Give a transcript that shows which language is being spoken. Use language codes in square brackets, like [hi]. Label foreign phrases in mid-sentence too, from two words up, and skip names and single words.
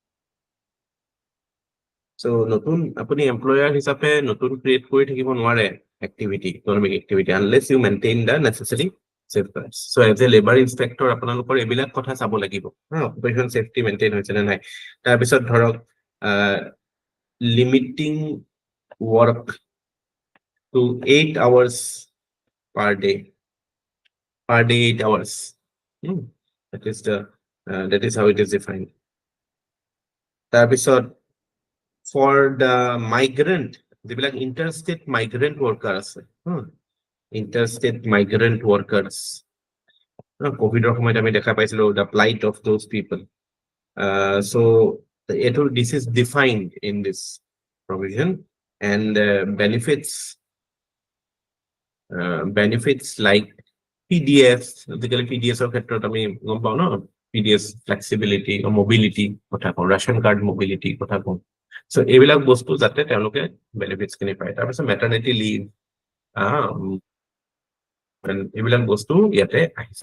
[en] So [as] নতুন আপুনি [en] employer [as] হিচাপে নতুন [en] create [as] কৰি থাকিব নোৱাৰে [en] activity, economic activity, unless you maintain the necessary safeguards. So as a labor inspector [as] আপোনালোকৰ এইবিলাক কথা চাব লাগিব, [en] occupational safety maintain [as] হৈছে নে নাই। তাৰপিছত ধৰক [en] limiting work to 8 hours per day, 8 hours. That is how it is defined. তাৰপিছত for the migrant, যিবিলাক interstate migrant workers, interstate migrant workers, [as] কোভিডৰ সময়ত আমি দেখা পাইছিলো [en] the plight of those people. So this is defined in this provision, and benefits like PDS, basically PDS or [as] ক্ষেত্ৰত আমি গম পাও ন, [en] PDS flexibility or mobility [as] কথা কওঁ, [en] ration card mobility [as] কথা কওঁ। So এইবিলাক বস্তু যাতে তেওঁলোকে benefits খিনি পায়। [en] তাৰপিছত maternity leave, [as] এইবিলাক বস্তু ইয়াতে আহিছে।